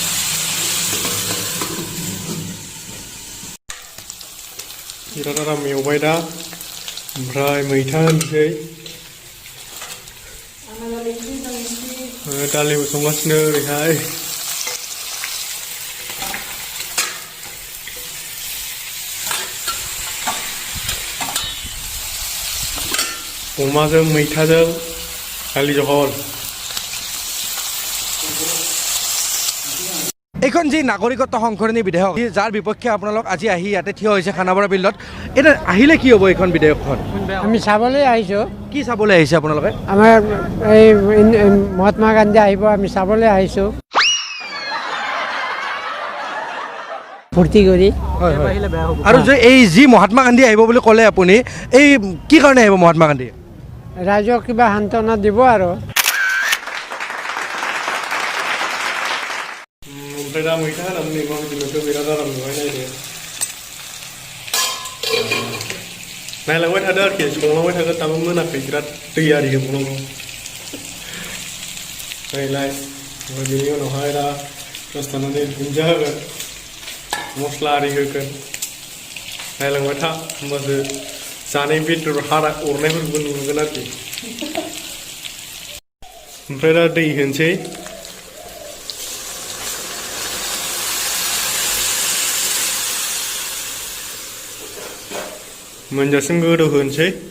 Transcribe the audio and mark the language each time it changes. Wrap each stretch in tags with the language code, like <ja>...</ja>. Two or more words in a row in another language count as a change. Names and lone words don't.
<brx>बिराद आराम एवबाय दा ओमफ्राय मैथा होनोसै दालिबो संगासिनो ओरैहाय। अमाजों मैथाजों दालि जहल।</brx> <as>এইখন যি নাগৰিকত্ব সংশোধনী বিধেয়ক যাৰ বিপক্ষে আপোনালোক আজি আহি ইয়াতে থিয় হৈছে খানাপাৰা বিলত, এতিয়া আহিলে কি হ'ব এইখন বিধেয়কখন? আমি চাবলৈ আহিছোঁ। কি চাবলৈ আহিছে আপোনালোকে? আমাৰ এই মহাত্মা গান্ধী আহিব, আমি চাবলৈ আহিছোঁ ফূৰ্তি কৰি। হয় হয়। আৰু যে এই যি মহাত্মা গান্ধী আহিব বুলি ক'লে আপুনি, এই কি কাৰণে আহিব মহাত্মা গান্ধী? ৰাইজক কিবা সান্তনা দিব আৰু।</as> <brx>ओमफ्राय दा मैथा होनानै मैगं बिदिनोथ' बिराद आराम नुबाय नायदो। नायलांबाय थादो आरोखि संलांबाय थागोन दाबो मोनाखै बिराद दै आरि होबावनांगौ नायलाय ओमफ्राय बेनि उनावहाय दा दसे थानानै दुन्दिया होगोन मस्ला आरि होगोन नायलांबाय था होमबासो जानाय बेदर हारा अरनायफोरखौबो नुगोन आरोखि ओमफ्राय दा दै होनोसै मोनजासिम गोदौ होनोसै</brx>